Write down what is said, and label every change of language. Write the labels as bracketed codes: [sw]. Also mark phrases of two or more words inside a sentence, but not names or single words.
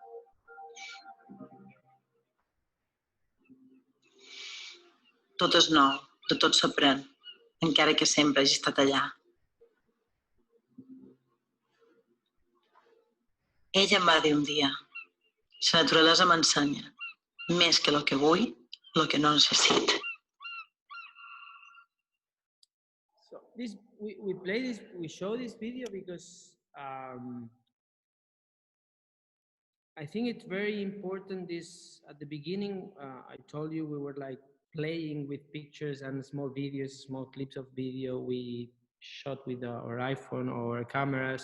[ca] Tot és nou, de tot s'aprèn, encara que sempre hagi estat allà. Ella em va dir un dia, la naturalesa m'ensenya, més que el que vull, el que no necessito. [en] So we show this video because I think it's very important. At the beginning, I told you we were like playing with pictures and small videos, small clips of video we shot with our iPhone or our cameras.